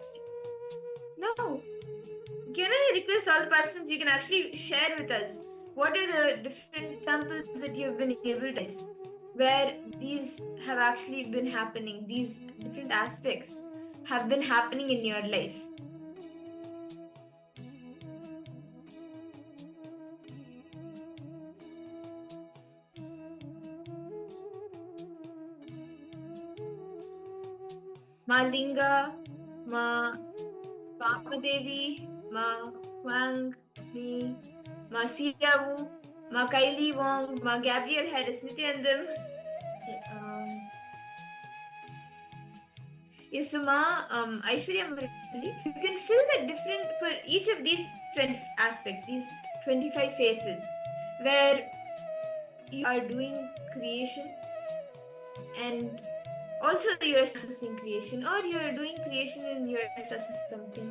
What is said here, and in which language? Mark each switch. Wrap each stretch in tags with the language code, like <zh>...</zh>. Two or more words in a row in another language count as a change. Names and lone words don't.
<en>Now, can I request all the participants, you can actually share with us what are the different examples that you have been able to use where these have actually been happening, these different aspects have been happening in your life. Ma Linga, Ma Pamadevi, Ma Wang, me, Ma Siyawu, Ma Kylie Wong, Ma Gabriel Harris, Nithyanandam. Yes, so Ma Aishwarya Murali, you can fill the different for each of these 20 aspects, these 25 phases, where you are doing creation and also you're assessing creation or you're doing creation and you're assessing something.</en>